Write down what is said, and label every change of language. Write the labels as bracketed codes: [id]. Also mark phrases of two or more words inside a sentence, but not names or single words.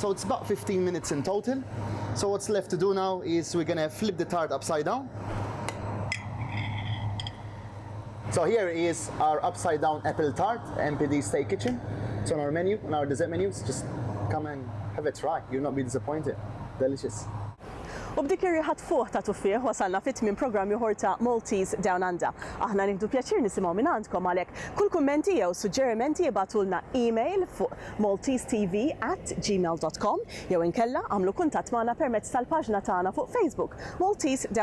[en] So it's about 15 minutes in total. So what's left to do now is we're gonna flip the tart upside down. So here is our upside down apple tart, MPD Steak Kitchen. It's on our menu, on our dessert menus. Just come and have a try. You'll not be disappointed. Delicious. [mt] U b'dik ir-riħat fuq ta' tuffieħ wasalna fit-tmiem programm ieħor ta' Maltese DownUnder. Aħna nieħdu pjaċir nisimgħu minn għandkom għalhekk kull kummenti jew suġġerimenti ibatulna email fuq maltesetv@gmail.com jew inkella għamlu kuntatt magħna permezz tal-paġna tagħna fuq Facebook Maltese DownUnder.